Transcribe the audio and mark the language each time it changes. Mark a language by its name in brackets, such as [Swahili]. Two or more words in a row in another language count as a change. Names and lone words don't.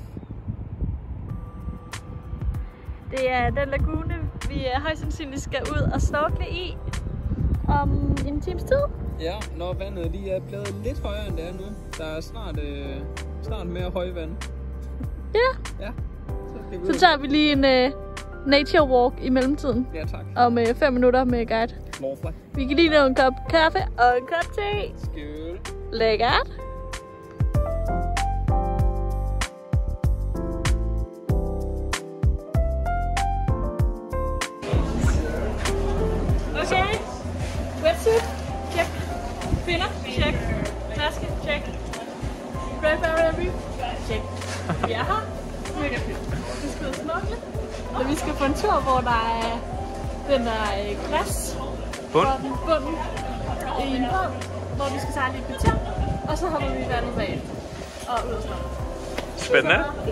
[Danish] Det er den lagune, vi højst sandsynligt skal ud og snorkle i om en times tid. Ja, når vandet lige er blevet lidt højere end det er nu. Der er snart mere højvand. Ja. Ja. Så tager vi lige en [English] nature walk [Danish] i mellemtiden. Ja, tak. Om 5 minutter med guide. Lovflag. Vi kan lige nå en kop kaffe og en kop te. Skål. Lækkert. Okay. Wetsuit. Check. Finder. Check. Taske. Check. Great Barrier Reef. Check. Vi er her. Mega fedt. Vi skal ud og snorkle. Og vi skal på en tur, hvor der er den der glas. Bunden i en båd, hvor vi skal sejle i et kvarter, og så hopper vi i vandet bag og ud og snorkle. Spændende.